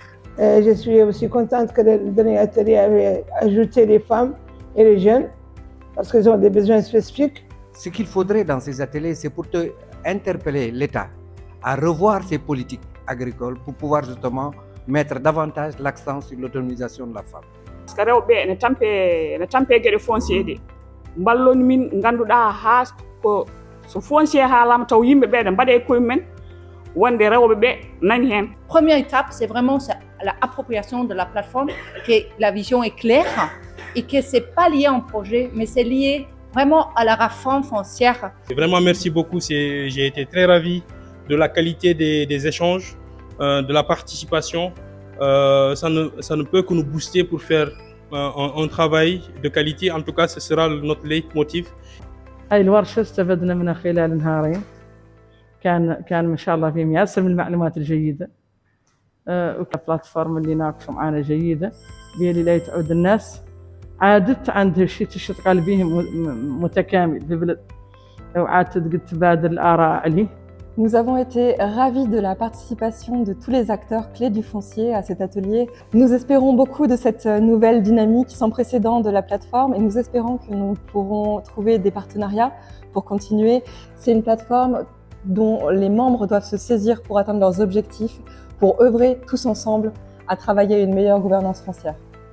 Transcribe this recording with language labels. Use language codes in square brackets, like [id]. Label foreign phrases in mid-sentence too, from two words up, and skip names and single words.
[fr] Je suis aussi contente que le dernier atelier avait ajouté les femmes et les jeunes parce qu'ils ont des besoins spécifiques. Ce qu'il faudrait dans ces ateliers, c'est pour interpeller l'État à revoir ses politiques agricoles pour pouvoir justement mettre davantage l'accent sur l'autonomisation de la femme. Parce que [ff] rewɓe ne tampe gueɗe foncier ɗe ballon min ganduɗa ha ko so foncier haalama taw yimɓeɓe ɗe mbaɗe koye mumen wonde rewɓeɓe nani hen. [fr] Première étape, c'est vraiment l'appropriation de la plateforme, que la vision est claire et que c'est pas lié à un projet, mais c'est lié vraiment à la réforme foncière. Vraiment, merci beaucoup. J'ai été très ravi de la qualité des échanges, de la participation. Ça ne peut que nous booster pour faire un travail de qualité. En tout cas, ce sera notre leitmotiv. [ar] هاي الورشة استفدنا منها خلال نهارين. كان ما شاء الله فيهم ياسر من المعلومات الجيدة. والبلاتفورم اللي ناقشوا معنا جيدة. بيلي لا تعود الناس عادت عند شيء تشتغل به متكامل في بلد. لو عادت تبادل الآراء عليه. [fr] Nous avons été ravis de la participation de tous les acteurs clés du foncier à cet atelier. Nous espérons beaucoup de cette nouvelle dynamique sans précédent de la plateforme et nous espérons que nous pourrons trouver des partenariats pour continuer. C'est une plateforme dont les membres doivent se saisir pour atteindre leurs objectifs, pour œuvrer tous ensemble à travailler à une meilleure gouvernance foncière.